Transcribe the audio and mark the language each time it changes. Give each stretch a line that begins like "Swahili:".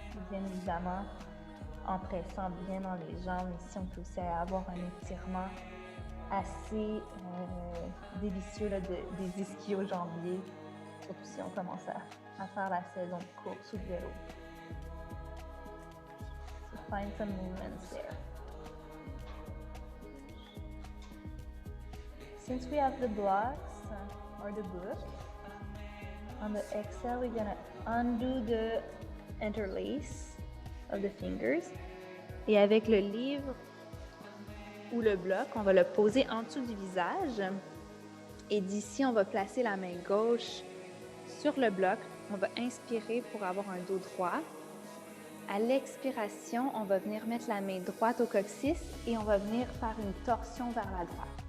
French: Bien évidemment, en pressant bien dans les jambes. Ici, on peut aussi avoir un étirement assez délicieux là, des ischio-jambiers, surtout si on commence à faire la saison de course ou de vélo.
English: So find some movements there. Since we have the blocks or the book, on the exhale, we're gonna undo the interlace of the fingers.
French: Et avec le livre ou le bloc, on va le poser en dessous du visage. Et d'ici, on va placer la main gauche sur le bloc. On va inspirer pour avoir un dos droit. À l'expiration, on va venir mettre la main droite au coccyx et on va venir faire une torsion vers la droite.